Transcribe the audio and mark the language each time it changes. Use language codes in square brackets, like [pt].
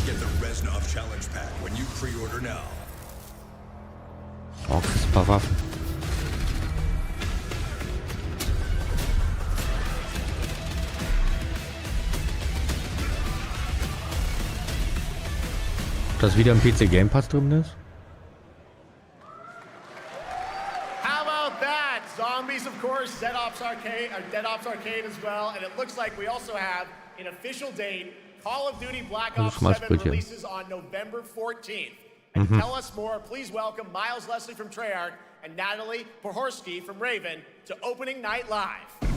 [en] Get the Reznov Challenge Pack when you pre-order now. [de] Oh, kriegst ein paar Waffen. Ob das wieder im PC Game Pass drin ist? [en] How about that? Zombies, of course, Dead Ops Arcade as well, and it looks like we also have an official date. Call of Duty Black Ops 7 releases on November 14th. And to tell us more, please welcome Miles Leslie from Treyarch and Natalie Pohorsky from Raven to Opening Night Live.